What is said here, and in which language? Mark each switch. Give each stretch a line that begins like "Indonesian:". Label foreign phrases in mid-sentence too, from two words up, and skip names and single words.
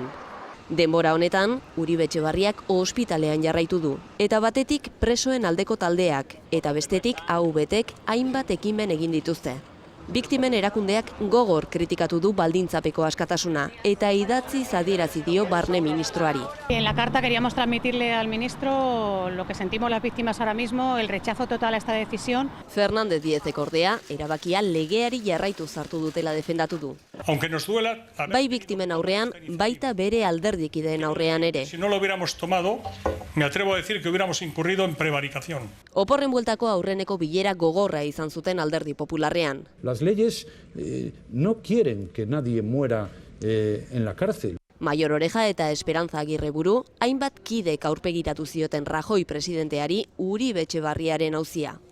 Basque: Denbora honetan, Uribe Etxebarriak ospitalean jarraitu du, eta batetik presoen aldeko taldeak, eta bestetik AUBtek hainbat ekimen egin dituzte. Biktimen erakundeak gogor kritikatu du baldintzapeko askatasuna, eta idatziz adierazi dio barne ministroari.
Spanish: En la carta queríamos transmitirle al ministro lo que sentimos las víctimas ahora mismo, el rechazo total a esta decisión.
Basque: Fernández Díezek ordea, erabakia legeari jarraitu zartu dutela defendatu du.
Spanish: Aunque nos duela,
Basque: Bai biktimen aurrean, baita bere alderdikideen aurrean ere.
Spanish: si no lo hubiéramos tomado, me atrevo a decir que hubiéramos incurrido en prevaricación.
Basque: Oporren bueltako aurreneko bilera gogorra izan zuten Alderdi Popularrean.
Spanish: Las leyes no quieren que nadie muera en la cárcel.
Basque: Maior Oreja eta Esperanza Agirre buru, hainbat kidek aurpegiratu zioten Rajoy presidenteari Uribe Etxebarriaren auzia.